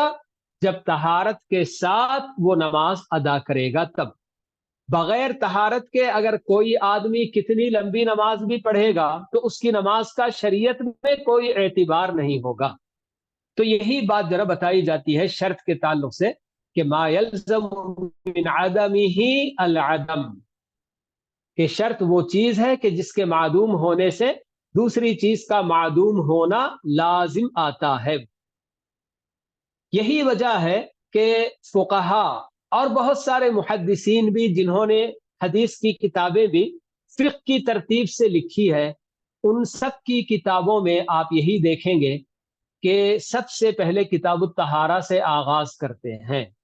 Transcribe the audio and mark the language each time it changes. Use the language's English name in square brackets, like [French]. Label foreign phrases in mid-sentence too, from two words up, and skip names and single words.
[Urdu] جب طہارت کے ساتھ وہ نماز ادا کرے گا تب. بغیر طہارت کے اگر کوئی آدمی کتنی لمبی نماز بھی پڑھے گا تو اس کی نماز کا شریعت میں کوئی اعتبار نہیں ہوگا. تو یہی بات ذرا بتائی جاتی ہے شرط کے تعلق سے کہ [Arabic] ما یلزم من عدمہ العدم، [Urdu] کہ شرط وہ چیز ہے کہ جس کے معدوم ہونے سے دوسری چیز کا معدوم ہونا لازم آتا ہے. یہی وجہ ہے کہ فقہا اور بہت سارے محدثین بھی جنہوں نے حدیث کی کتابیں بھی فقہ کی ترتیب سے لکھی ہے، ان سب کی کتابوں میں آپ یہی دیکھیں گے کہ سب سے پہلے کتاب الطہارہ سے آغاز کرتے ہیں.